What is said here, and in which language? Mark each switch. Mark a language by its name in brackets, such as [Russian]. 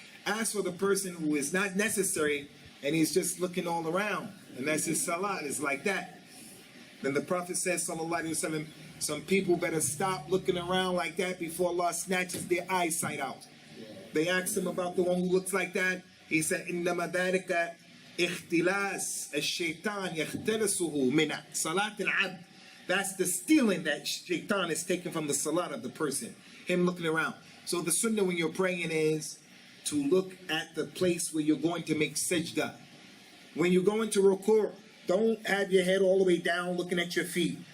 [English] As for the person who is not necessary, and he's just looking all around, and that's his salat, it's like that. Then the Prophet says, sallallahu alaihi wasallam, some people better stop looking around like that before Allah snatches their eyesight out. They asked him about the one who looks like that. He said, [Arabic] إِنَّمَا ذَلِكَ اِخْتِلَاسِ الشَّيْطَانِ يَخْتَلَسُهُ مِنَ صَلَاةِ الْعَبْدِ. [English] That's the stealing that shaitan is taken from the salat of the person. Him looking around. So the sunnah when you're praying is to look at the place where you're going to make sajda. When you go into ruku', don't have your head all the way down looking at your feet.